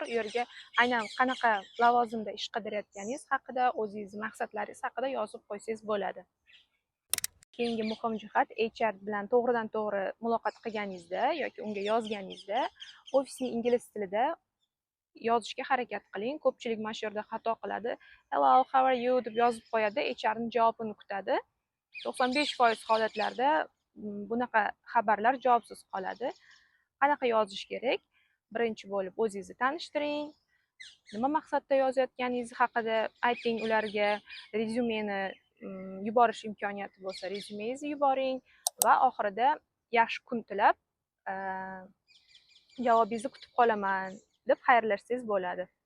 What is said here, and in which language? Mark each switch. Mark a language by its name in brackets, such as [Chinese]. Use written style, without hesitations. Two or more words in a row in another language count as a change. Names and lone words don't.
[Uzbek] U yerga aynan qanaqa lavozimda ish qidirayotganingiz haqida, o'zingizning maqsadlaringiz haqida yozib qo'ysangiz bo'ladi. Keyingi muhim jihat, HR bilan to'g'ridan-to'g'ri muloqot qilganingizda yoki unga yozganingizda ofisning ingliz tilida yozishga harakat qiling. Ko'pchilik mana shu yerda xato qiladi. [English] Hello, how are you [Uzbek] deb yozib qo'yadi, HRning javobini kutadi. 95% holatlarda bunaqa xabarlar javobsiz qoladi. Qanaqa yozish kerak? Birinchi bo'lib o'zingizni tanishtiring. Nima maqsadda yozayotganingiz haqida ayting ularga. Rezyumeni yuborish imkoniyati bo'lsa, rezyumengizni yuboring va oxirida yaxshi kun tilab, javobingizni kutib qolaman deb xayrlashsangiz bo'ladi.